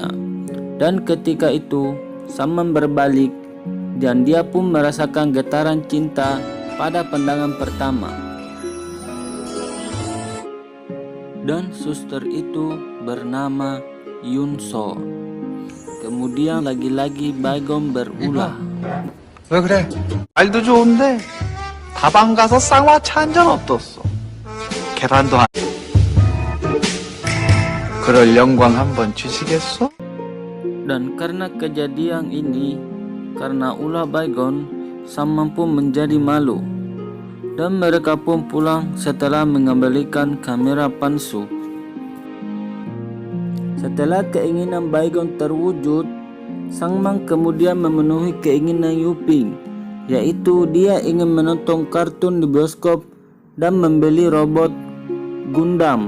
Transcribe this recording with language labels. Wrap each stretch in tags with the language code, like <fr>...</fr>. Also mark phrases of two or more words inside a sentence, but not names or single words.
<id>Dan ketika itu Sang Mang berbalik dan dia pun merasakan getaran cinta pada pandangan pertama. Dan suster itu bernama Yunso. Kemudian lagi-lagi Bagong berulah.</id> <ko>왜 그래? 말도 좋은데 다방 가서 쌍화차 한 잔 어떻소? 계란도 한... 그럴 영광 한번 주시겠소?</ko> <id>Dan karena kejadian ini, karena ulah Bagong, Sang Mang pun menjadi malu, dan mereka pun pulang setelah mengembalikan kamera Pangsu. Setelah keinginan Bagong terwujud, Sang Mang kemudian memenuhi keinginan Uping, yaitu dia ingin menonton kartun di bioskop dan membeli robot Gundam.</id>